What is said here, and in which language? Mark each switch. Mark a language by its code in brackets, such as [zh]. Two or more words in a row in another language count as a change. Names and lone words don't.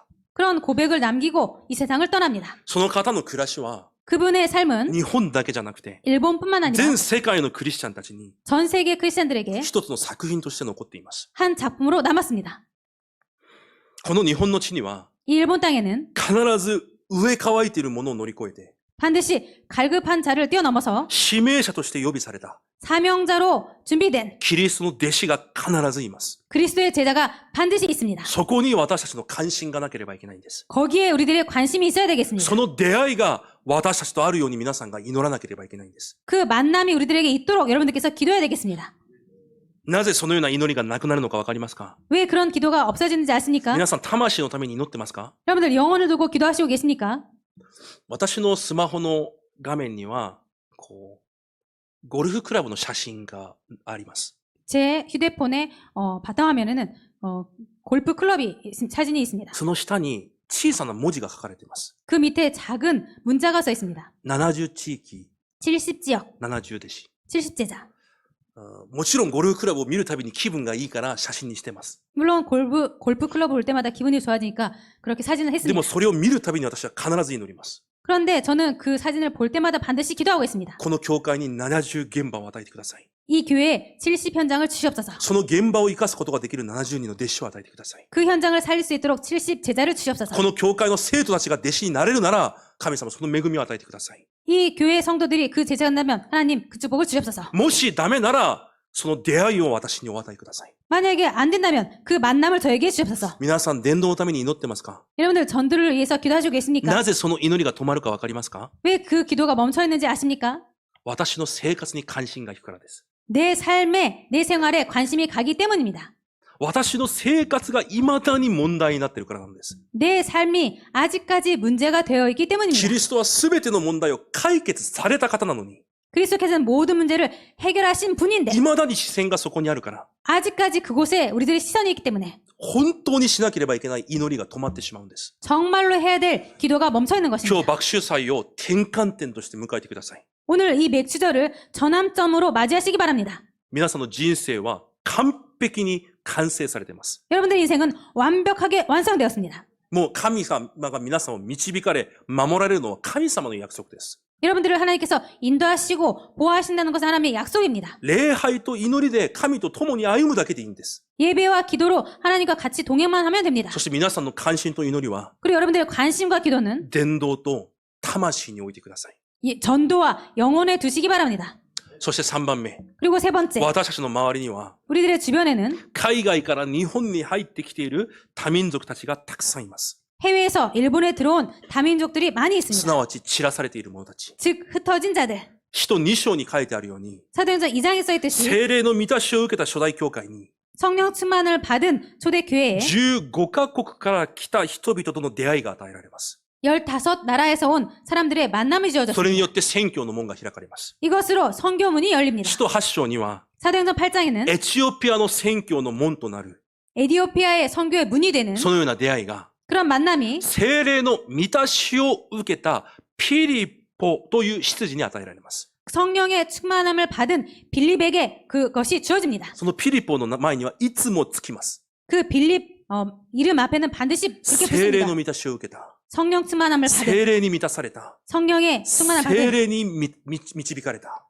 [ko] 그런 고백을 남기고 이 세상을 떠납니다. [ja] その方の暮らしは、 [ko] 그분의 삶은 [ja] 日本だけじゃなくて、 [ko] 일본뿐만 아니라 [ja] 全世界のクリスチャンたちに [ko] 전 세계 크리스천들에게 [ja] 一つの作品として残っています。 [ko] 한 작품으로 남았습니다. [ja] この日本の地には、 [ko] 이 일본 땅에는 [ja] 必ず植え乾いているものを乗り越えて、 [ko] 반드시 갈급한 자를 뛰어넘어서 [ja] 指名者として呼びされた [ko] 사명자로 준비된 [ja] キリストの弟子が必ずいます。 [ko] 그리스도의 제자가 반드시 있습니다. [ja] そこに私たちの関心がなければいけないんです。 [ko] 거기에 우리들의 관심이 있어야 되겠습니다. [ja] その出会いが私たちとあるように皆さんが祈らなければいけないんです。 [ko] 그 만남이 우리들에게 있도록 여러분들께서 기도해야 되겠습니다. [ja] なぜそのような祈りがなくなるのかわかりますか？ [ko] 왜 그런 기도가 없어지는지 아십니까? [ja] 皆さん、魂のために祈ってますか？ [ko] 여러분들 영혼을 두고 기도하시고 계십니까? [ja] 私のスマホの画面には、ゴルフクラブの写真があります。 [ko] 제 휴대폰의 바탕화면에는 골프 클럽이 사진이 있습니다. [ja] その下に小さな文字が書かれています。 [ko] 그 밑에 작은 문자가 써 있습니다. [ja] 70 地域、 [ko] 70지역, [ja] 70弟子。 [ko] 70제자. [ja] もちろんゴルフクラブを見るたびに気分がいいから写真にしてます。 [ko] 물론 골프 클럽을 볼 때마다 기분이 좋아지니까 그렇게 사진을 [ja] で [ko] 했습니다. [ja] もそれを見るたびに私は必ず祈ります。 [ko] 그런데 저는 그 사진을 볼 때마다 반드시 기도하고 있습니다. [ja] この教会に70現場を与えてください。 [ko] 이 교회에 70 현장을 주시옵소서. [ja] その現場を生かすことができる70人の弟子を与えてください。 [ko] 그 현장을 살릴 수 있도록 70 제자를 주시옵소서. [ja] この教会の生徒たちが弟子になれるなら、神様その恵みを与えてください。 [ko] 이 교회 성도들이 그 제자가 된다면 하나님 그 축복을 주시옵소서. [ja] もしダメなら、その出会いを私にお与えください。 [ko] 만약에 안 된다면 그 만남을 저에게 주시옵소서. [ja] 皆さん、伝道のために祈ってますか？ [ko] 여러분들 전도를 위해서 기도하시고 계십니까? [ja] なぜその祈りが止まるかわかりますか？ [ko] 왜 그 기도가 멈춰 있는지 아십니까? [ja] 私の生活に関心がいくからです。 [ko] 내 삶에, 내 생활에 관심이 가기 때문입니다. [ja] 私の生活が未だに問題になっているからなんです。 [ko] 내 삶이 아직까지 문제가 되어 있기 [ja] キ [ko] 때문입니다. [ja] リストは全ての問題を解決された方なのに、 [ko] 그리스도께서는 모든 문제를 해결하신 분인데 [ja] 未だに視線がそこにあるから、 [ko] 아직까지 그곳에 우리들의 시선이 있기 때문에 [ja] 本当にしなければいけない祈りが止まってしまうんです。 [ko] 정말로 해야 될 기도가 멈춰 있는 [ja] 今 [ko] 것입니다. [ja] 日、爆臭祭を転換点として迎えてください。 [ko] 오늘 이 맥주절을 전환점으로 맞이하시기 바랍니다. [ja] 皆さんの人生は完璧に完成されています。 [ko] 여러분들의 인생은 완벽하게 완성되었습니다. [ja] もう神様が皆さんを導かれ、守られるのは神様の約束です。 [ko] 여러분들을 하나님께서 인도하시고 보호하신다는 것은 하나님의 약속입니다. [ja] 礼拝と祈りで神と共に歩むだけでいいんです。 [ko] 예배와 기도로 하나님과 같이 동행만 하면 됩니다. [ja] そして皆さんの関心と祈りは、 [ko] 그리고 여러분들의 관심과 기도는 [ja] 伝道と魂に置いてください。 [ko] 전도와 영혼에 두시기 바랍니다. [ja] そして3番目、 [ko] 그리고 세 번째, [ja] 私たちの周りには、 [ko] 우리들의 주변에는 [ja] 海外から日本に入ってきている多民族たちがたくさんいます。 [ko] 해외에서 일본에 들어온 다민족들이 많이 [ja] す [ko] 있습니다. [ja] なわち散らされている者たち。 [ko] 즉 흩어진 자들. [ja] 使徒2章に書いてあるように、 [ko] 사도행전 2장에 써있듯이 [ja] 聖霊の満たしを受けた初代教会に、 [ko] 성령 충만을 받은 초대 교회에 [ja] 15 カ国から来た人々との出会いが与えられます。 [ko] 15나라에서 온 사람들의 만남이 [ja] それ [ko] 주어졌습니다. [ja] によって宣教の門が開かれます。 [ko] 이것으로 선교문이 열립니다. [ja] 使徒8章には、 [ko] 사도행전 8장에는 [ja] エチオピアの宣教の門となる、 [ko] 에디오피아의 선교의 문이 되는 [ja] そのような出会いが、 [ko] 그런 만남이 [ja] 聖霊の満たしを受けたピリポという執事に与えられます。 [ko] 성령의 충만함을 받은 빌립에게 그것이 주어집니다. [ja] そのピリポの前にはいつもつきます。 [ko] 그 빌립 이름 앞에는 반드시 이렇게 [ja] 聖霊 [ko] 붙습니다. [ja] の満たしを受けた。 [ko] 성령 충만함을 받은 [ja] 聖霊に満たされた。 [ko] 성령의 충만함을 [ja] 聖 [ko] 받은 [ja] 霊に導かれた。